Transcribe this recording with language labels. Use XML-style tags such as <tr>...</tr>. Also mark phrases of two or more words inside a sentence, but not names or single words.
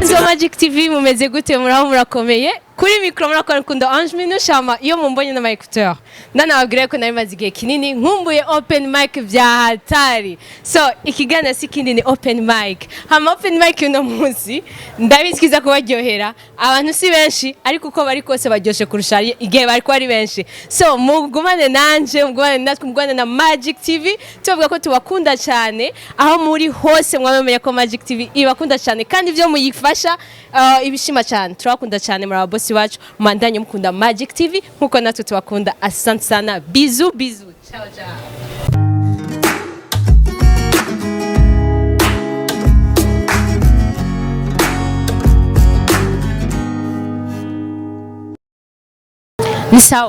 <rn>Magic TV mumeze gute muraho murakomeye kuri micro murakora kundo Ange Minushama iyo mumbonye na écouteur ndanababwira ko nari maze igihe kinini nkumbuye</rn> <en>open mic</en> <rn>vya hatari so ikigana sikindi ni</rn> <en>open mic</en> <rn>hama</rn> <en>open mic</en> <rn>uno munsi ndabisikiza kubaryohera abantu si benshi ariko uko bari kose baryoshe kurusha igihe bari ko ari benshi so mugumane nanje mugumane natwe mugumane na Magic TV tuvuga ko tubakunda cyane aho muri hose mwabamenye ko Magic TV ibakunda cyane kandi ivyo muyifasha ibishima cyane turakunda cyane muri abosi wacu mandanye mukunda Magic TV nkuko natwe tubakunda</rn> <sw>asante sana</sw> <rn>bizu</rn> <it>ciao ciao</it> <sw>ni sawa</sw>